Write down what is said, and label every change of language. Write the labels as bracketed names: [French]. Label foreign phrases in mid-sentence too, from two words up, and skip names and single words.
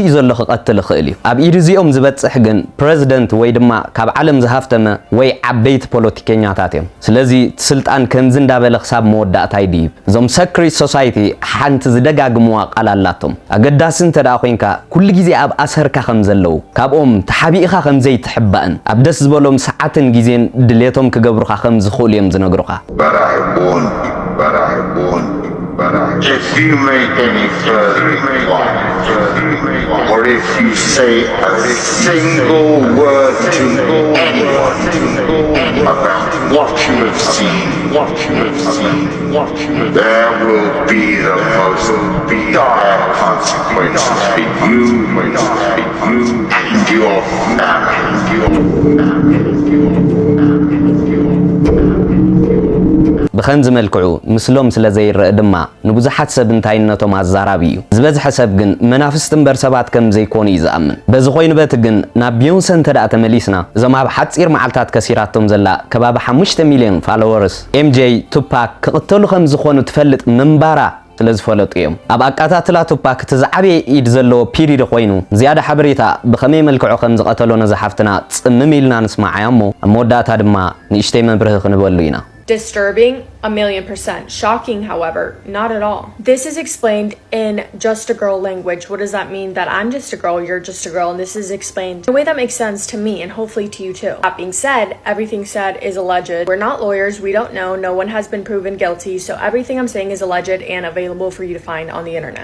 [Tigrinya] ዘሎ ክቐትል ይኽእል እዩ ኣብ ኢድ እዚኦም ዝበፅሕ ግን ፕሬዚደንት ወይ ድማ ካብ ዓለም ዝሃፍተመ ወይ ዓበይቲ ፖለቲከኛታት እዮም ስለዚ ስልጣን ከምዚ እንዳበለ ክሳብ መወዳእታ ይድይብ እዞም [English] secret society [Tigrinya] ሓንቲ ዝደጋግምዋ ቃል ኣላቶም ኣገዳሲ እንተደኣ ኮይንካ ኩሉ ግዜ ኣብ ኣሰርካ ከም ዘለው ካብኦም ተሓቢእኻ ከም ዘይትሕባእን ኣብ ደስ ዝበሎም ሰዓትን ግዜን ድሌቶም ክገብሩኻ ከም ዝኽእሉ እዮም ዝነግሩኻ [English] If you make any further inquiries, or if you say a single word to anyone about what you have seen, there will be the most dire consequences for you and your family. [Tigrinya] ብኸምዚ መልክዑ ምስሎም ስለ ዘይርአ ድማ ንብዙሓት ሰብ እንታይነቶም ኣዛራቢ እዩ ዝበዝሐ ሰብ ግን መናፍስት እምበር ሰባት ከም ዘይኮኑ እዩ ዝኣምን በዚ ኮይኑ በቲ ግን ናብ ቢዮንሰ እንተደኣ ተመሊስና እዞም ኣብ ሓፂር መዓልታት ከሲራቶም ዘላ ከባቢ 5 ሚልዮን ፋሎወርስ ኤምጄ ቱፓክ ክቕተሉ ከም ዝኾኑ ትፈልጥ ምንባራ ስለ ዝፈለጡ እዮም ኣብ ኣቃታትላ ቱፓክ እቲ ዝዓበየ ኢድ ዘለዎ ፒሪድ ኮይኑ ዝያዳ ሓበሬታ ብኸመይ መልክዑ ከም ዝቐተሎ ነዝሓፍትና ጽምም ኢልና ንስማዓ እሞ ኣብ መወዳእታ ድማ ንእሽተይ መብርሂ ክንበሉ ኢና [English] Disturbing, 1,000,000%. Shocking, however, not at all. This is explained in Just a Girl language. What does that mean? That I'm just a girl, you're just a girl, and this is explained in a way that makes sense to me and hopefully to you too. That being said, everything said is alleged. We're not lawyers, we don't know, no one has been proven guilty, so everything I'm saying is alleged and available for you to find on the internet.